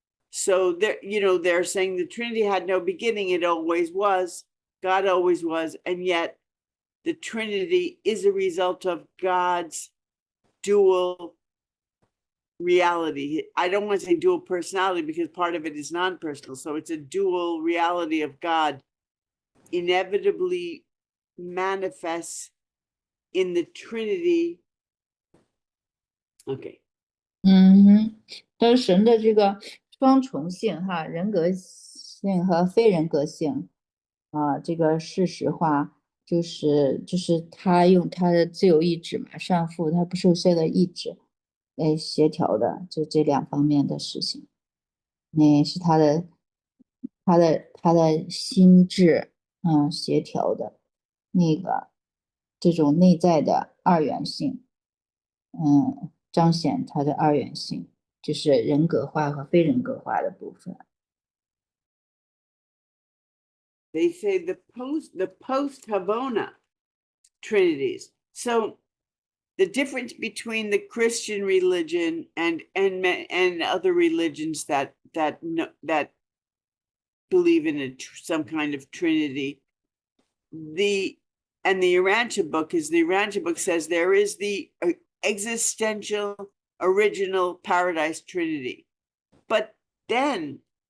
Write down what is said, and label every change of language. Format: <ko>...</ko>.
<en>So they're saying the Trinity had no beginning, it always was, God always was, and yet the Trinity is a result of God's dual reality. I don't want to say dual personality because part of it is non-personal. So it's a dual reality of God inevitably manifests in the Trinity. Okay.</en> <zh>但是神的这个双重性哈，人格性和非人格性这个事实化，就是他用他的自由意志嘛，上父他不受限的意志来协调的，就这两方面的事情，那是他的心智协调的那个这种内在的二元性，彰显他的二元性，就是人格化和非人格化的部分。</zh> <en>They say the post Havana Trinities. So the difference between the Christian religion and other religions that believe in some kind of Trinity, the Urantia book is the Urantia book says there is the existential original paradise Trinity, but then</en>